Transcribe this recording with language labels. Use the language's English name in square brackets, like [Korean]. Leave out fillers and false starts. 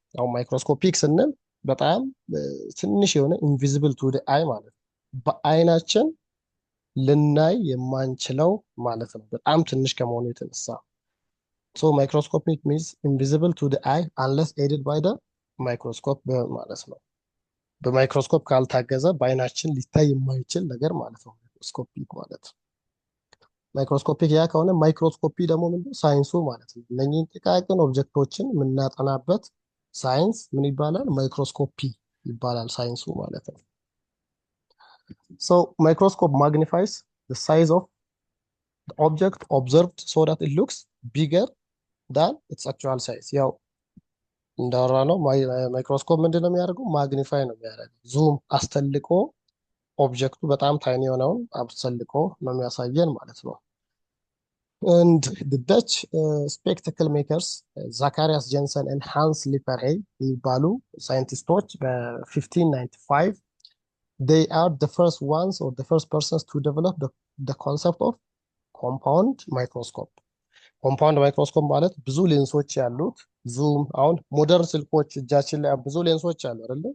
[Amharic] አሁን ማይክሮስኮፒክ ስንል በጣም ትንሽ የሆነ [English] ኢንቪዚብል ቱ አይ [Amharic] ማለት ነው፣ በአይናችን ልናይ የማንችለው ማለት ነው፣ በጣም ትንሽ ከመሆኑ የተነሳ። [English] ማይክሮስኮፒክ ሚንስ ኢንቪዚብል ቱ አይ አንለስ ኤድድ ባይ ደ ማይክሮስኮፕ [Amharic] ማለት ነው። በማይክሮስኮፕ ካልታገዘ በአይናችን ሊታይ የማይችል ነገር ማለት ነው ማይክሮስኮፒክ ማለት። ማይክሮስኮፒክ ያ ከሆነ ማይክሮስኮፒ ደግሞ ምንድነው? ሳይንሱ ማለት ነው። እነኚህን ጥቃቅን ኦብጀክቶችን የምናጠናበት ሳይንስ ምን ይባላል? ማይክሮስኮፒ ይባላል ሳይንሱ ማለት ነው። [English] ማይክሮስኮፕ ማግኒፋይስ the size of the object observed so that it looks bigger than its actual size። [Amharic] ያው እንዳወራ ነው ማይክሮስኮፕ ምንድነው የሚያደርገው? ማግኒፋይ ነው የሚያደርገው፣ ዙም አስተልቆ ኦብጀክቱ በጣም ታይኒ የሆነውን አስተልቆ ነው የሚያሳየን ማለት ነው። [English] and the Dutch spectacle makers [Amharic] ዛካሪያስ ጀንሰን and ሃንስ ሊፐርሄ የሚባሉ ሳይንቲስቶች በ1595 [English] they are the first ones or the first persons to develop the concept of compound microscope። [Amharic] ኮምፓውንድ ማይክሮስኮፕ ማለት ብዙ ሌንሶች ያሉት ዙም። አሁን ሞደርን ስልኮች እጃችን ላይ ብዙ ሌንሶች አሉ አይደለ?